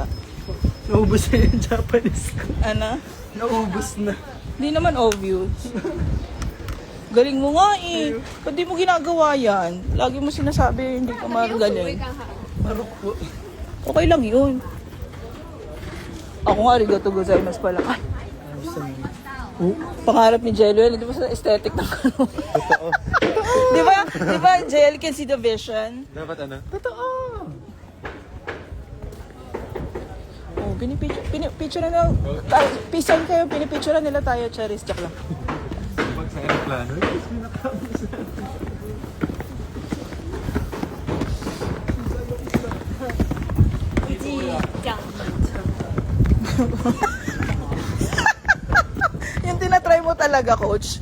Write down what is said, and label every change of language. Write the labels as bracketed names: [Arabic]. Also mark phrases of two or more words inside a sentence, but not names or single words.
[Filipino] Naubos na yung Japanese ko. Ano? Naubos na. Hindi naman obvious. Galing mo nga eh. Ba't di mo ginagawa yan? Lagi mo sinasabi hindi ka magaling. Marok po. Okay lang yun. Ako nga, [Japanese] ありがとうございます [Filipino] pala. Ay, pangarap ni Jello yan. Di ba sa aesthetic ng ano? Totoo. Di ba, Jello [English] can see the vision? [Filipino] Dapat ano? Totoo. Oh, pinipicture na lang. Pisan kayo, pinipicture na nila tayo. Charis, joke lang. Pag sa aeroplano. Yung tinatry mo talaga, coach.